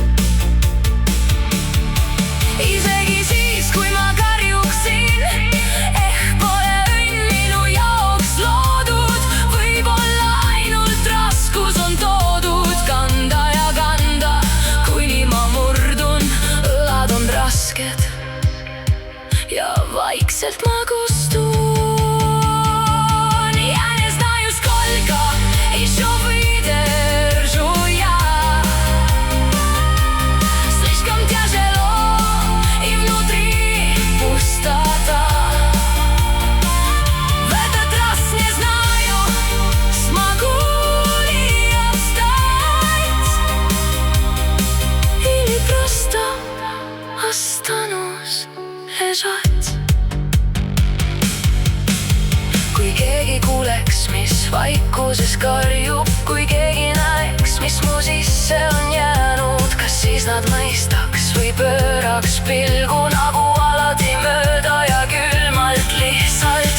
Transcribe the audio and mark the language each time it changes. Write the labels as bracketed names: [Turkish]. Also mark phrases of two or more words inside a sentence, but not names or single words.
[Estonian] Isegi siis, kui ma karjuksin, pole õnn minu jaoks loodud. Võib-olla ainult raskus on toodud kanda ja kanda, kuni ma murdun. Õlad on rasked ja vaikselt ma kustun. [Russian] Ja не знаю, сколько еще выдержу я. Слишком тяжело и внутри пустота. В этот раз не знаю, смогу ли я встать или просто останусь лежать. [Estonian] Kui keegi kuuleks, mis vaikuses karjub, kui keegi näeks, mis mu sisse on jäänud, kas siis nad mõistaks või pööraks pilgu nagu alati mööda ja külmalt lihtsalt.